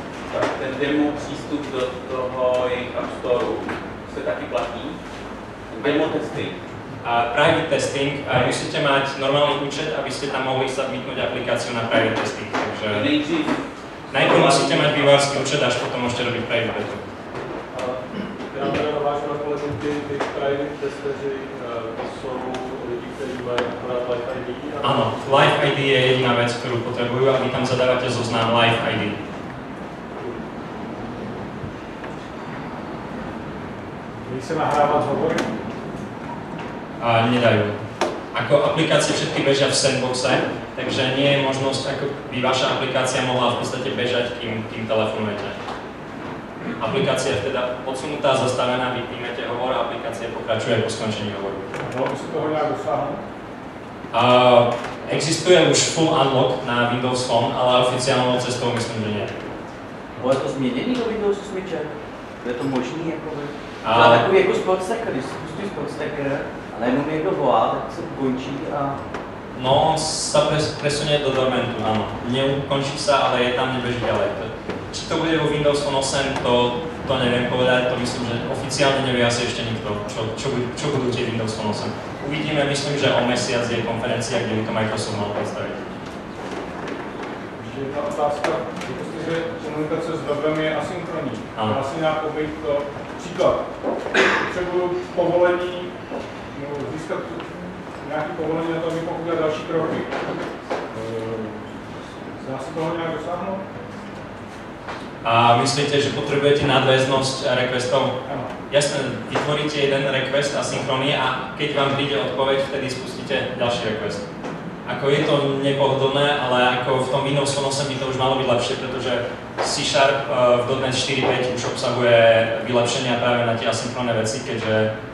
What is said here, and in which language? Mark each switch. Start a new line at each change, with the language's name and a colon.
Czech: Ten demo přístup do toho jejich App Store se taky platí?
English: Demo testing.
Slovak: Private testing, musíte mať normálny účet, aby ste tam mohli submitnúť aplikáciu na private testing. Takže najprv musíte mať vývojársky účet, až potom môžete robiť private beta.
Czech: Já teda navážu na kolegu, ty private testeři, to jsou lidi, kteří mají akorát Live ID.
Slovak: Áno, Live ID je jediná vec, ktorú potrebujú a vy tam zadávate zoznam Live ID.
Czech: Dají se nahrávat hovory?
Slovak: Nedajú. Ako aplikácie všetky bežia v sandboxe, takže nie je možnosť, ako by vaša aplikácia mohla v podstate bežať, kým telefonujete. Aplikácia je teda odsunutá, zastavená, vypnete hovor a aplikácia pokračuje po skončení hovoru.
Czech: Dalo by se toho nějak dosáhnout?
Slovak: Existuje už full unlock na Windows Phone, ale oficiálnou cestou myslím, že nie.
Czech: Bylo to změněný do Windows 8? Je to možný jakoby? Takový jako Spotstacker, když spustí Spotstacker a najednou někdo volá, tak se ukončí a...
Slovak: No, sa presunie do dormentu, áno. Neukončí sa, ale je tam, nebeží ďalej. Či to bude vo Windows Phone 8, to neviem povedať, to myslím, že oficiálne nevie asi ešte nikto, čo budú tie Windows Phone 8. Uvidíme, myslím, že o mesiac je konferencia, kde by to Microsoft mal predstaviť.
Czech: Ještě jedna otázka, řekl že komunikace s webem je asynchronní. Dá se nějak obejít to. Příklad, potřebuju povolení, získat nějaké povolení na to, aby mohl udělat další kroky. Dá se toho nějak dosáhnout?
Slovak: A myslíte, že potrebujete nadväznosť requestov? Áno. Jasné, vytvoríte jeden request asynchronný a keď vám príde odpoveď, vtedy spustíte ďalší request. Ako je to nepohodlné, ale ako v tom Windows Phone 8 by to už malo byť lepšie, pretože C# v .NET 4.5 už obsahuje vylepšenia práve na tie asynchronné veci, keďže